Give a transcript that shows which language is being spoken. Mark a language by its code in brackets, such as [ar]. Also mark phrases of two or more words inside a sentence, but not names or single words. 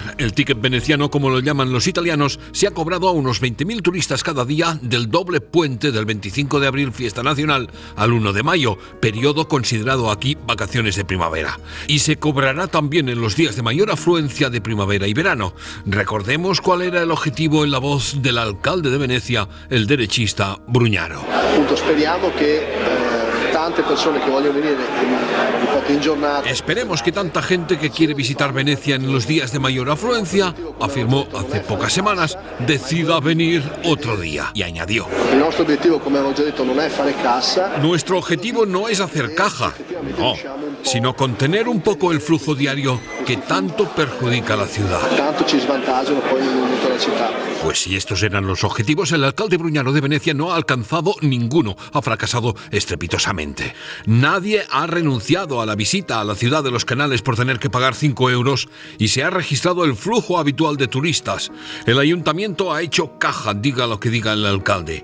[es] El ticket veneciano, como lo llaman los italianos, se ha cobrado a unos 20.000 turistas cada día del doble puente del 25 de abril, fiesta nacional, al 1 de mayo, periodo considerado aquí vacaciones de primavera. Y se cobrará también en los días de mayor afluencia de primavera y verano. Recordemos cuál era el objetivo en la voz del alcalde de Venecia, el derechista Brugnaro. [it] Speriamo que tante persone que vogliono venire in giornata. [es] Esperemos que tanta gente que quiere visitar Venecia en los días de mayor afluencia, afirmó hace pocas semanas, decida venir otro día. Y añadió: Nuestro objetivo, como hemos dicho, no es hacer cassa. Nuestro objetivo no es hacer caja, no, sino contener un poco el flujo diario que tanto perjudica a la ciudad. [it] Tanto ci svantaggiano poi in tutta la città. [es] Pues si estos eran los objetivos, el alcalde Brugnaro de Venecia no ha alcanzado ninguno, ha fracasado estrepitosamente. Nadie ha renunciado a la visita a la ciudad de los Canales por tener que pagar 5 euros y se ha registrado el flujo habitual de turistas. El ayuntamiento ha hecho caja, diga lo que diga el alcalde.